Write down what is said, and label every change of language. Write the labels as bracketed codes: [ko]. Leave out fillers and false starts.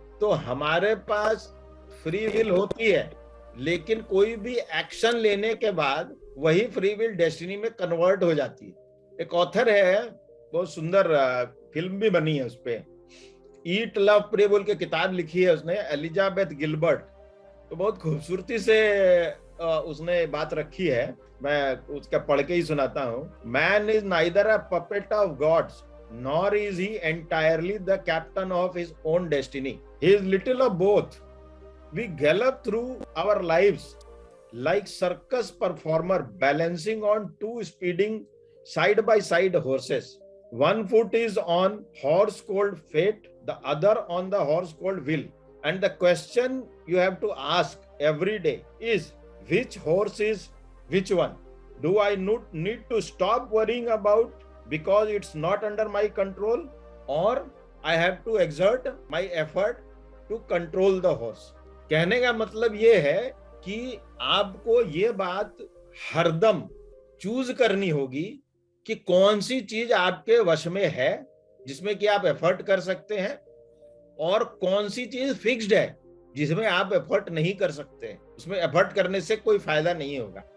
[hi] तो हमारे पास free will होती है, लेकिन कोई भी एक्शन लेने के बाद वही फ्री विल डेस्टिनी में कन्वर्ट हो जाती है। एक ऑथर है, बहुत सुंदर फिल्म भी बनी है उस पे, ईट लव प्रे बोल के किताब लिखी है उसने, एलिजाबेथ गिलबर्ट। तो बहुत खूबसूरती से उसने बात रखी है, मैं उसका पढ़ के ही सुनाता हूँ। [en] Man is neither a puppet of gods nor is he entirely the captain of his own destiny. He is little of both. We gallop through our lives like circus performer balancing on two speeding side by side horses. One foot is on horse called fate, the other on the horse called will. And the question you have to ask every day is, which horse is which one? Do I need to stop worrying about because it's not under my control, or I have to exert my effort to control the horse? [hi] कहने का मतलब ये है कि आपको ये बात हरदम चूज करनी होगी कि कौन सी चीज आपके वश में है जिसमें कि आप एफर्ट कर सकते हैं, और कौन सी चीज फिक्स्ड है जिसमें आप एफर्ट नहीं कर सकते, उसमें एफर्ट करने से कोई फायदा नहीं होगा।